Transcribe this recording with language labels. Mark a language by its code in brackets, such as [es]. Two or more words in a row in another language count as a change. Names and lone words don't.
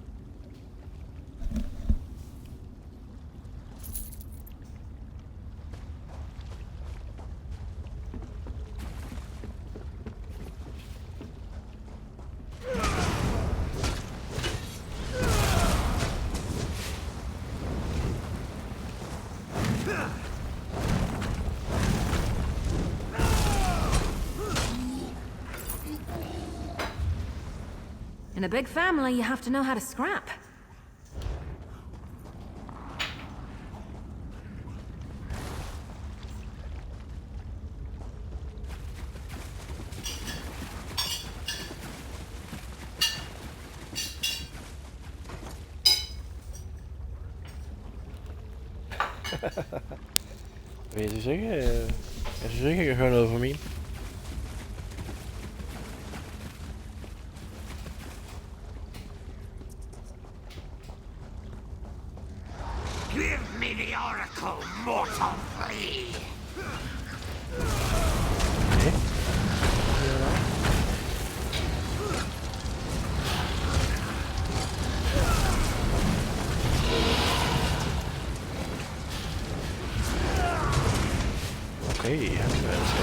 [en] In a big family, you have to know how to scrap. [da] Men jeg synes ikke, jeg kan høre noget fra min. [en] Give me the oracle, mortal flea! [da] Okay. Okay, han kan altså...